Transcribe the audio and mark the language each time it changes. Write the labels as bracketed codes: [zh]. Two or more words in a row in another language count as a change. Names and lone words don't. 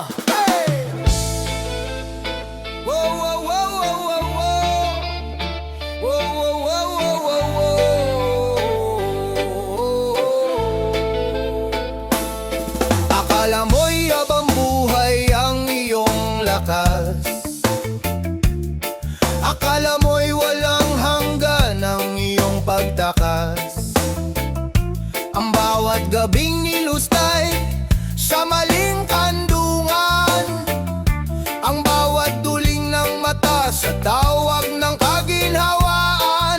[en] Hey! Whoa whoa whoa whoa whoa whoa. Whoa whoa whoa whoa whoa whoa. [tl] Akala mo'y habang buhay ang iyong lakas. Akala mo'y walang hanggan ang iyong pagtakas. Ang bawat gabing nilustay sa maling kandungan, ang bawat duling ng mata sa tawag ng kaginhawaan.